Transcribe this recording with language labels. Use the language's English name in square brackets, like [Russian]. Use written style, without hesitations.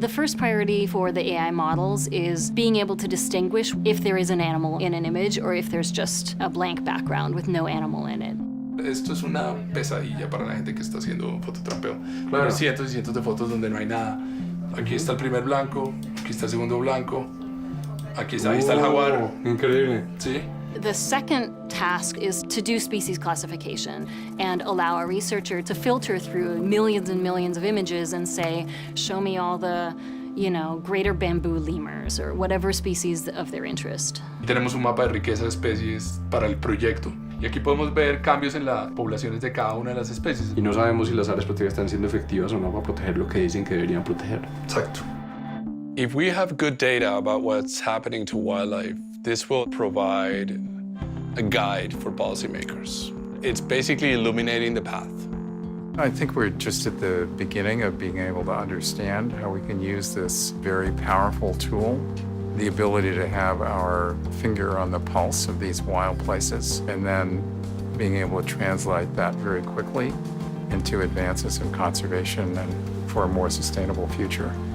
[English] The first priority for the AI models is being able to distinguish if there is an animal in an image or if there's just a blank background with no animal in it. [Spanish] Esto es una pesadilla para la gente que está haciendo fototrampeo. Claro. Cientos y cientos de fotos donde no hay nada. Aquí está el primer blanco, aquí está el segundo blanco, aquí está, ahí está el jaguar. Increíble. ¿Sí? [English] The second task is to do species classification and allow a researcher to filter through millions and millions of images and say, show me all the, greater bamboo lemurs or whatever species of their interest. [Spanish] Tenemos un mapa de riqueza de especies para el proyecto. Y aquí podemos ver cambios en las poblaciones de cada una de las especies. Y no sabemos si las áreas protegidas están siendo efectivas o no para proteger lo que dicen que deberían proteger. Exacto. [English] If we have good data about what's happening to wildlife, this will provide a guide for policymakers. It's basically illuminating the path. I think we're just at the beginning of being able to understand how we can use this very powerful tool, the ability to have our finger on the pulse of these wild places, and then being able to translate that very quickly into advances in conservation and for a more sustainable future.